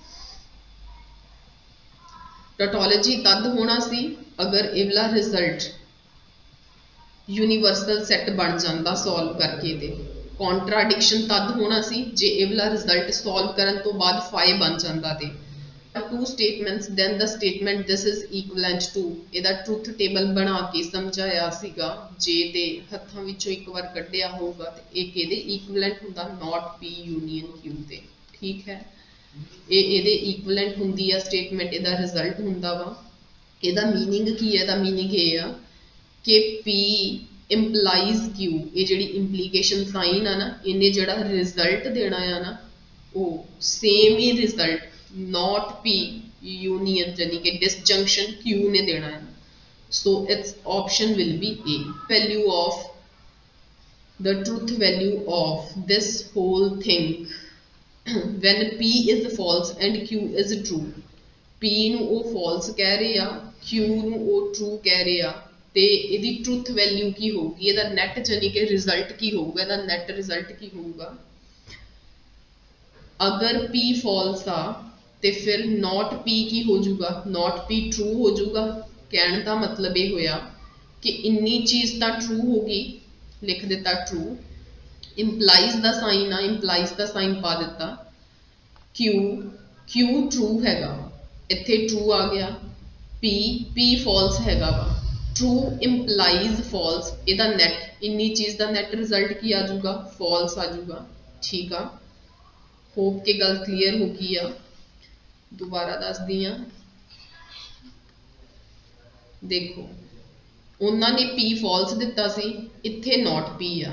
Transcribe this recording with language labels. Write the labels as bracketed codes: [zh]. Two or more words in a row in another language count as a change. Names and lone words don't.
[pa] ਟੋਟੋਲੋਜੀ ਤਦ ਹੋਣਾ ਸੀ ਅਗਰ ਇਹ ਵਾਲਾ ਰਿਜ਼ਲਟ ਯੂਨੀਵਰਸਲ ਸੈੱਟ ਬਣ ਜਾਂਦਾ ਸੋਲਵ ਕਰਕੇ। ਤੇ ਕੌਂਟਰਾਡਿਕਸ਼ਨ ਤਦ ਹੋਣਾ ਸੀ ਜੇ ਇਹ ਵਾਲਾ ਰਿਜ਼ਲਟ ਸੋਲਵ ਕਰਨ ਤੋਂ ਬਾਅਦ ਫਾਈ ਬਣ ਜਾਂਦਾ। [en] ਤੇ two statements then the statement this is equivalent to ਇਹਦਾ truth table [pa] ਬਣਾ ਕੇ ਸਮਝਾਇਆ ਸੀਗਾ। ਜੇ ਤੇ ਹੱਥਾਂ ਵਿੱਚੋਂ ਇੱਕ ਵਾਰ ਕੱਢਿਆ ਹੋਊਗਾ ਤੇ ਇਹ ਕਿਹਦੇ ਇਕੁਇਵਲੈਂਟ ਹੁੰਦਾ, [en] not P [pa] ਯੂਨੀਅਨ Q ਦੇ। ਠੀਕ ਹੈ, ਇਹ ਇਹਦੇ ਇਕੁਇਵਲੈਂਟ ਹੁੰਦੀ ਆ ਸਟੇਟਮੈਂਟ, ਇਹਦਾ ਰਿਜ਼ਲਟ ਹੁੰਦਾ ਵਾ। ਇਹਦਾ ਮੀਨਿੰਗ ਕੀ ਹੈ? ਇਹਦਾ ਮੀਨਿੰਗ ਇਹ ਆ ਕਿ P ਇੰਪਲਾਈਜ਼ Q, ਇਹ ਜਿਹੜੀ ਇੰਪਲੀਕੇਸ਼ਨ ਸਾਈਨ ਆ ਨਾ, ਇਹਨੇ ਜਿਹੜਾ ਰਿਜ਼ਲਟ ਦੇਣਾ ਆ ਨਾ ਉਹ ਸੇਮ ਹੀ ਰਿਜ਼ਲਟ [en] not P union [hi] यानी कि [pa] disjunction Q ਨੇ ਦੇਣਾ ਹੈ। [en] So its option will be A। Value of the truth value of this whole thing when P is false and Q is true। [pa] P ਨੂੰ ਉਹ false ਕਹਿ ਰਹੇ ਆ, Q ਨੂੰ ਉਹ true ਕਹਿ ਰਹੇ ਆ, ਤੇ ਇਹਦੀ [en] truth value [pa] ਕੀ ਹੋਊਗੀ? ਇਹਦਾ net [hi] यानी कि [pa] result ਕੀ ਹੋਊਗਾ? ਇਹਦਾ [en] net result [pa] ਕੀ ਹੋਊਗਾ? अगर P false आ ਤੇ ਫਿਰ not P ਕੀ ਹੋ ਜਾਊਗਾ? [en] not P true [pa] ਹੋ ਜਾਊਗਾ। ਕਹਿਣ ਦਾ ਮਤਲਬ ਇਹ ਹੋਇਆ ਕਿ ਇੰਨੀ ਚੀਜ਼ ਤਾਂ true ਹੋ ਗਈ, ਲਿਖ ਦਿੱਤਾ true। implies ਦਾ ਸਾਈਨ ਆ, implies ਦਾ ਸਾਈਨ ਪਾ ਦਿੱਤਾ। Q true ਹੈਗਾ, ਇੱਥੇ true ਆ ਗਿਆ। P false ਹੈਗਾ ਵਾ। [en] true implies false, [pa] ਇਹਦਾ net ਇੰਨੀ ਚੀਜ਼ ਦਾ [en] net result [pa] ਕੀ ਆ ਜਾਊਗਾ? false ਆ ਜਾਊਗਾ। ਠੀਕ ਆ, ਹੋਪ ਕਿ ਗੱਲ ਕਲੀਅਰ ਹੋ ਗਈ ਆ। ਦੁਬਾਰਾ ਦੱਸਦੀ ਹਾਂ, ਦੇਖੋ ਉਹਨਾਂ ਨੇ P false ਦਿੱਤਾ ਸੀ, ਇੱਥੇ [en] not P [pa] ਆ।